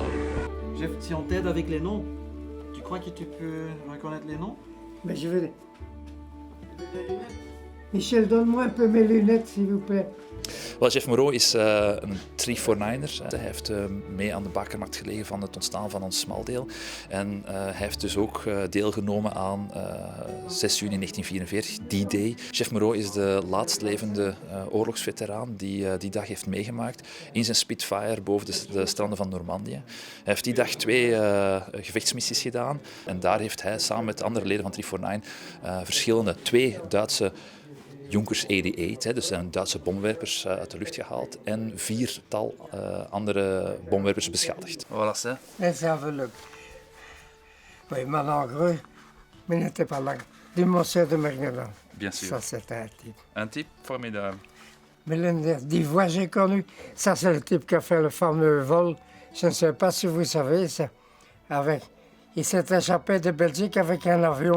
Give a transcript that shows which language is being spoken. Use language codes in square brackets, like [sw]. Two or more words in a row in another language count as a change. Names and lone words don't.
[fr] Jeff, si on t'aide avec les noms, tu crois que tu peux reconnaître les noms? Mais je vais... Michel, donne-moi un peu mes lunettes, s'il vous plaît. [nl] Wel, Jeff Moreau is een 349er. Hij heeft mee aan de bakermat gelegen van het ontstaan van ons smaldeel. En hij heeft dus ook deelgenomen aan 6 juni 1944, D-Day. Jeff Moreau is de laatst levende oorlogsveteraan die die dag heeft meegemaakt in zijn Spitfire boven de stranden van Normandië. Hij heeft die dag 2 gevechtsmissies gedaan. En daar heeft hij samen met andere leden van 349 verschillende 2 Duitse Junkers 88, dus zijn Duitse bomwerpers uit de lucht gehaald en 4-tal andere bomwerpers beschadigd. [fr] Voilà, ça. Les enveloppes. Oui, malheureux, mais n'était pas là. Du monsieur de Mergeland. Bien sûr. Ça, c'était un type. Un type formidable. Mais l'une des voix j'ai connu, ça c'est le type qui a fait le fameux vol. Je ne sais pas si vous savez ça. Il s'est échappé de Belgique avec un avion.